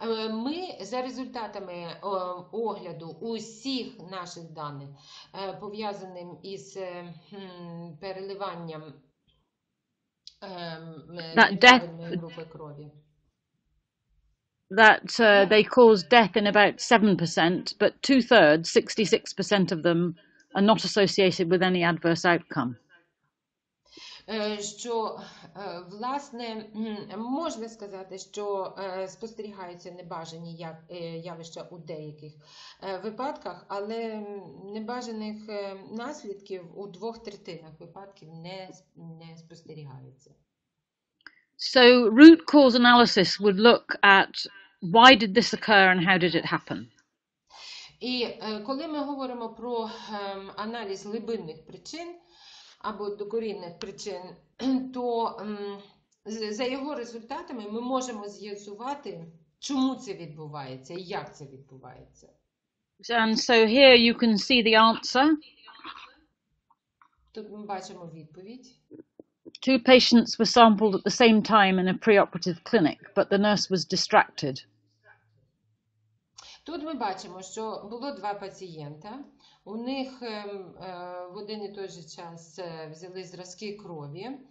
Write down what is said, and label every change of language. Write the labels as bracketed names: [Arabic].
[Ukrainian] Ми за результатами огляду усіх наших даних, пов'язаним із переливанням неправильної групи крові, [English] that they cause death in about 7%, but 2/3, 66% of them, are not associated with any adverse outcome. [Ukrainian] Що, власне, можна сказати, що спостерігаються небажані явища у деяких випадках, але небажаних наслідків у 2/3 випадків не спостерігається. [English] So root cause analysis would look at why did this occur and how did it happen? [Ukrainian] І коли ми говоримо про аналіз глибинних причин або докорінних причин, то за його результатами ми можемо з'ясувати, чому це відбувається і як це відбувається. [English] And so here you can see the answer. [Ukrainian] Тут ми бачимо відповідь. [English] 2 patients were sampled at the same time in a preoperative clinic, but the nurse was distracted. [Ukrainian] Тут ми бачимо, що було 2 пацієнта. У них в один і той же час взяли зразки крові.